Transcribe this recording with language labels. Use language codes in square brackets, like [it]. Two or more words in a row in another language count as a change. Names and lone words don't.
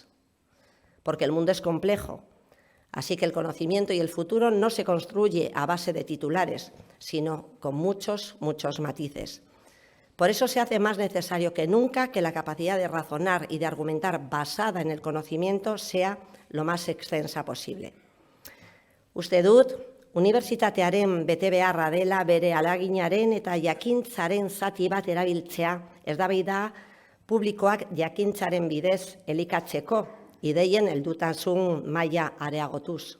[es] Porque el mundo es complejo, así que el conocimiento y el futuro no se construye a base de titulares, sino con muchos matices. Por eso se hace más necesario que nunca que la capacidad de razonar y de argumentar basada en el conocimiento sea lo más extensa posible. [eu] Uste dut, unibertsitatearen betebeharra dela bere alaginaren eta jakintzaren zati bat erabiltzea eztabaida publikoak jakintzaren bidez elikatzeko ideien heldutasun maila areagotuz.